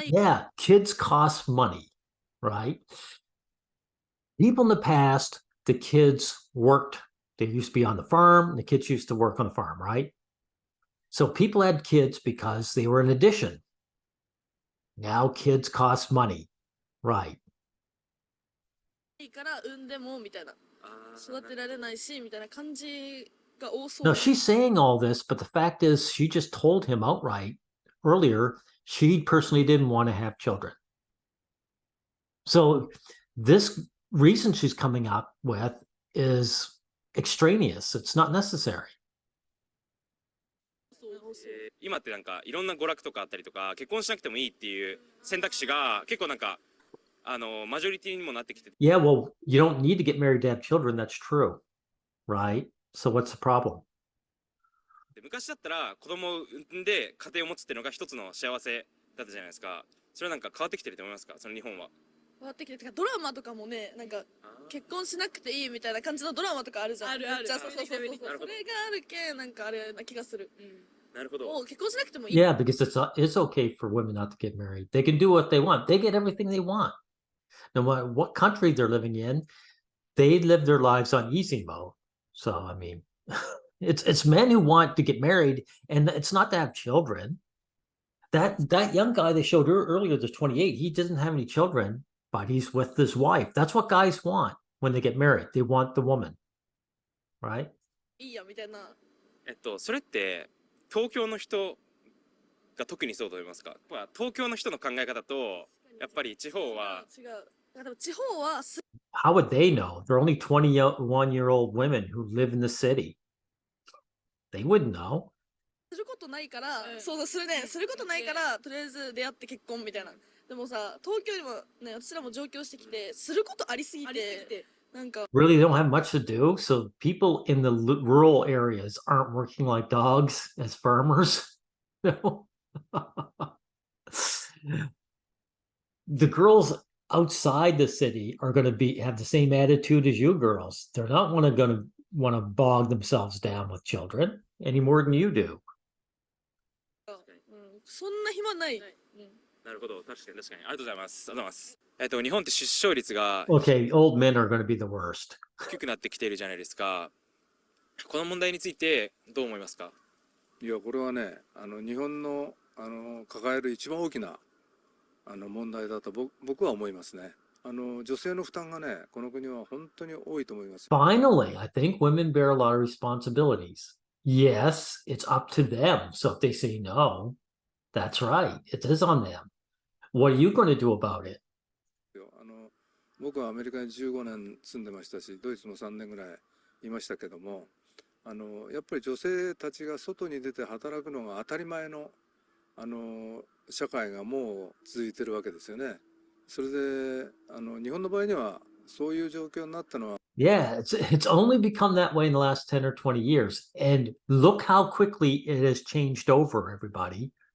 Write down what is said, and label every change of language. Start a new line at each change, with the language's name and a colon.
English: Yeah, kids cost money, right? People in the past, the kids worked, they used to be on the farm, the kids used to work on the farm, right? So people had kids because they were an addition. Now kids cost money, right?
Japanese: いいから産んでもみたいな育てられないしみたいな感じが多そう
English: No, she's saying all this, but the fact is, she just told him outright earlier she personally didn't want to have children. So this reason she's coming up with is extraneous. It's not necessary.
Japanese: 今ってなんかいろんな娯楽とかあったりとか、結婚しなくてもいいっていう選択肢が結構なんかマジョリティにもなってきてて。
English: Yeah, well, you don't need to get married to have children. That's true, right? So what's the problem?
Japanese: 昔だったら子供を産んで家庭を持つっていうのが一つの幸せだったじゃないですか。それはなんか変わってきてると思いますか、その日本は。変わってきててかドラマとかもねなんか結婚しなくていいみたいな感じのドラマとかあるじゃん。あるあるめっちゃそうそれがなるほどあるけんなんかあれな気がする。なるほど。もう結婚しなくてもいい。
English: Yeah, because it's okay for women not to get married. They can do what they want. They get everything they want. No matter what country they're living in, they live their lives on easy mode. So I mean, it's men who want to get married, and it's not to have children. That young guy they showed earlier, the 28, he doesn't have any children, but he's with his wife. That's what guys want when they get married. They want the woman, right?
Japanese: いいやみたいな。それって東京の人が特にそうと思いますか。まあ東京の人の考え方とやっぱり地方は違う。だから地方はす
English: How would they know? They're only 21-year-old women who live in the city. They wouldn't know.
Japanese: ることないから、そうするねすることないからとりあえず出会って結婚みたいな。でもさ東京にもね私らも上京してきてすることありすぎてなんか
English: Really, they don't have much to do. So people in the rural areas aren't working like dogs as farmers. No. The girls outside the city are going to have the same attitude as you girls. They're not going to want to bog themselves down with children any more than you do.
Japanese: そんな暇ない。なるほど、確かに確かに。ありがとうございます。ありがとうございます。日本って出生率が
English: Okay, old men are going to be the worst.
Japanese: 低くなってきているじゃないですか。この問題についてどう思いますか。いやこれはね日本の抱える一番大きな問題だと僕は思いますね。女性の負担がねこの国は本当に多いと思います。
English: Finally, I think women bear a lot of responsibilities. Yes, it's up to them. So if they say no, that's right. It is on them. What are you going to do about it?
Japanese: 僕はアメリカに15年住んでましたしドイツも3年ぐらいいましたけどもやっぱり女性たちが外に出て働くのが当たり前の社会がもう続いてるわけですよね。それで日本の場合にはそういう状況になったのは
English: Yeah, it's only become that way in the last 10 or 20 years. And look how quickly it has changed over, everybody.